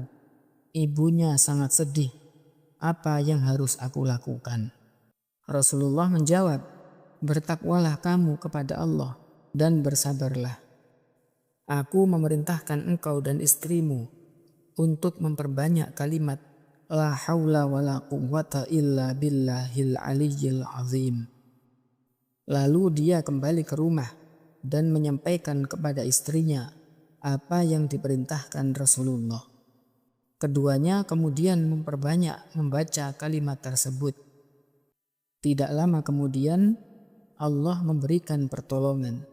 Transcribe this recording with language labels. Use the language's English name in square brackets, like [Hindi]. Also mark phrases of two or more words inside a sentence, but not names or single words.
[Indonesian] Ibunya sangat sedih. Apa yang harus aku lakukan?" Rasulullah menjawab, "Bertakwalah kamu kepada Allah dan bersabarlah. Aku memerintahkan engkau dan istrimu untuk memperbanyak kalimat [Arabic] لا حول ولا قوة إلا بالله العلي العظيم." [Indonesian] Lalu dia kembali ke rumah dan menyampaikan kepada istrinya apa yang diperintahkan Rasulullah. Keduanya kemudian memperbanyak membaca kalimat tersebut. Tidak lama kemudian Allah memberikan pertolongan.